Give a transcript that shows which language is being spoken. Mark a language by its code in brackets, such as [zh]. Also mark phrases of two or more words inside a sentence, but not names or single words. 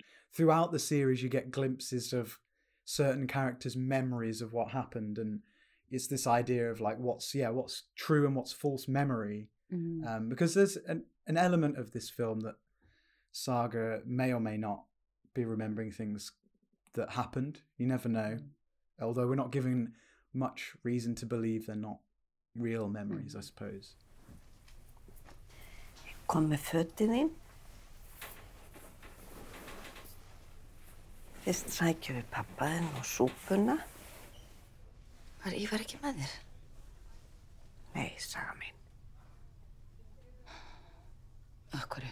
[en] Throughout the series, you get glimpses of certain characters' memories of what happened, and it's this idea of like what's true and what's false memory. Because there's an element of this film that Saga may or may not be remembering things that happened. You never know. Although we're not given much reason to believe they're not real memories, I suppose. [is] Kom með fötin þín. Fyrst sækjum við pappa þinn og súpuna. Var Ívar ekki með þér? Nei, Saga mín. Af hverju?